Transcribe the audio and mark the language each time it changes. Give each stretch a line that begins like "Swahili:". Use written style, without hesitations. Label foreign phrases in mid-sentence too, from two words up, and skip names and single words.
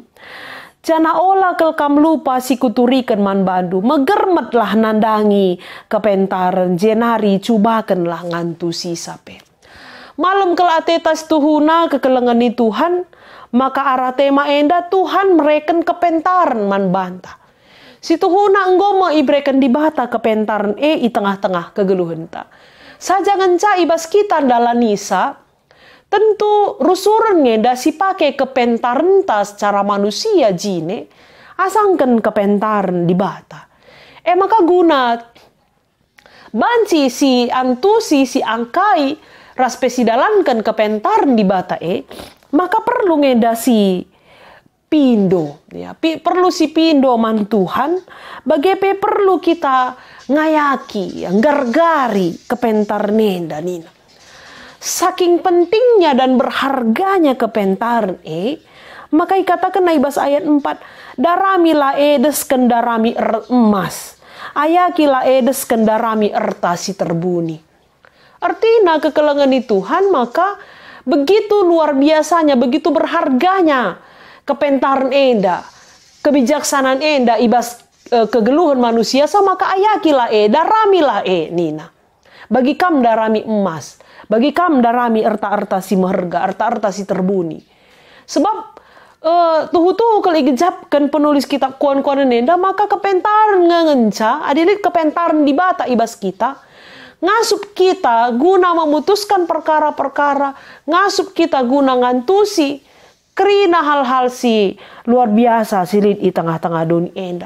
Batak Karo: Jana ola kel kam lupa si kuturikan manbandu, megermetlah nandangi kepentaran jenari cubakanlah ngantu si sape. Malam kel atetas tuhuna kekelengan ni Tuhan, maka arah tema enda Tuhan mereken kepentaran manbanta. Si tuhuna enggomo ibrekan di bata kepentaran i tengah-tengah kegeluhan ta. Saja ngenca ibas kita dalam nisa, tentu rusuran ngeda si pakai kepentaran ta secara manusia jine, asangkan kepentaran di bata. Maka guna banci si antusi si angkai raspesi dalankan kepentaran di bata maka perlu ngeda si pindo, ya, perlu si pindo man Tuhan, bagaimana perlu kita ngayaki, gargari kepentaran nenda nina.
Indonesian: Saking pentingnya dan berharganya
Batak Karo: kepentaran
Indonesian: maka dikatakan
Batak Karo: naibas ayat 4, darami la edes kendarami emas, ayaki la edes kendarami ertasi terbuni.
Indonesian: Artinya
Batak Karo: kekelengan di Tuhan
Indonesian: maka begitu luar biasanya, begitu berharganya
Batak Karo: kepentaran enda, kebijaksanaan enda ibas kegeluhan manusia, sama ka ayakilah daramilah nina. Bagi kam darami emas, bagi kam darami erta-erta si meherga, erta-erta si terbuni. Sebab tuhu-tuhu kalau igejapkan penulis kitab kuan-kuan enda, maka kepentaran ngenca, adilit kepentaran di bata ibas kita, ngasup kita guna
Indonesian: memutuskan perkara-perkara,
Batak Karo: ngasup kita guna ngantusi kerina
Indonesian: hal-hal si luar biasa
Batak Karo: silit di tengah-tengah dunia enda.